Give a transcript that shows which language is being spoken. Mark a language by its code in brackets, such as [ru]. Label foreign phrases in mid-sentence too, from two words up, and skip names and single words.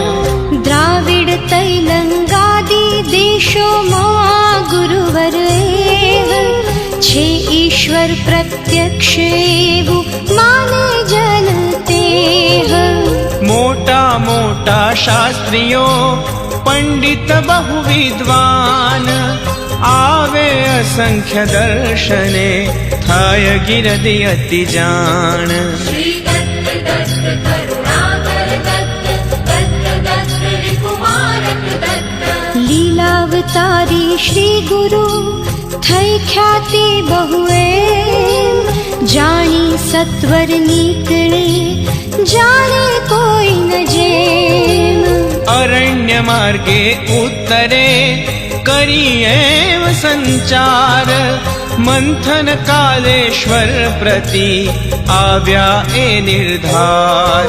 [gu] દ્રાવિડ તૈલંગાદી દેશોમાં ગુરુવર એવ છે ઈશ્વર પ્રત્યક્ષ એવું માને જન તેહ મોટા મોટા શાસ્ત્રીઓ પંડિત બહુ વિદ્વાન આવે અસંખ્ય દર્શને થાય ગિરદી અતિ જાણ [sa] श्री दत्त दत्त करुणाकर दत्त दत्त दत्त रिपुमारक दत्त [gu] લીલાવતારી શ્રી ગુરુ થઈ ખ્યાતિ બહુએ જાણી સત્વર નીકળે જાણે કોઈ ન જેમ અરણ્ય માર્ગે ઉત્તરે કરી એમ સંચાર મંથન કાલેશ્વર પ્રતિ આવ્યા એ નિર્ધાર